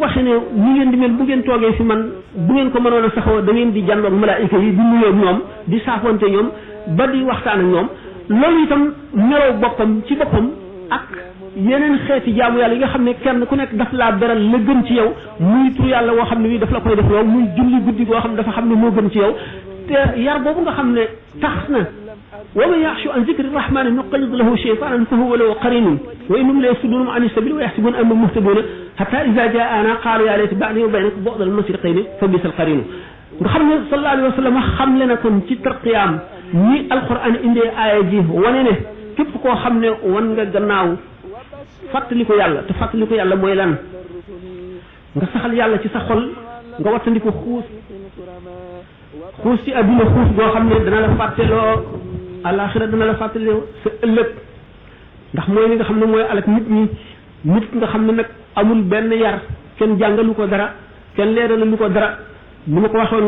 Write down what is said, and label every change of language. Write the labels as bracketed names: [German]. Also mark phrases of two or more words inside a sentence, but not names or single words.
[Wolof] waxee ne ni ngeen di mel bu ngeen toogee fi man bu ngeen ko mënoon a saxoo da ngeen di jàndoog malaayika yi di nuyoo ñoom di saafonte ñoom ba di waxtaan ak ñoom loolu itam meloo boppam ci boppam ak yeneen xeeti jaamu yàlla yi nga xam ne kenn ku nekk daf laa beral la gën ci yow muy tur yàlla woo xam ne wi daf la koy def yow muy julli guddi goo xam ne dafa xam ne moo gën ci yow te yar boobu nga xam ne tax na [Arabic] ومن يعش عن ذكر الرحمن نقيض له شيطانا فهو له قرين وإنهم ليصدونهم عن السبيل ويحسبون أنهم مهتدون حتى إذا جاءنا قال يا ليت بيني وبينك بعد المشرقين فبئس القرين [Wolof] nga xam ne [Arabic] صلى الله عليه وسلم [Wolof] xam le na kon ci tarqiyaam ni alquran indee aaya ji wane ne képp koo xam ne wan nga gannaaw fàttali ko yàlla te fàttali ko yàlla mooy lan nga saxal yàlla ci sa xol nga wattandi ko xuus ci adduna xuus boo xam ne dana la fàtteloo alaxira dana la fàtteloo sa ëllëg ndax mooy li nga xam ne mooy alak nit ñi nit nga xam ne nag amul benn yar kenn jàngalu ko dara kenn leeralu ko dara ni ma ko waxoon nga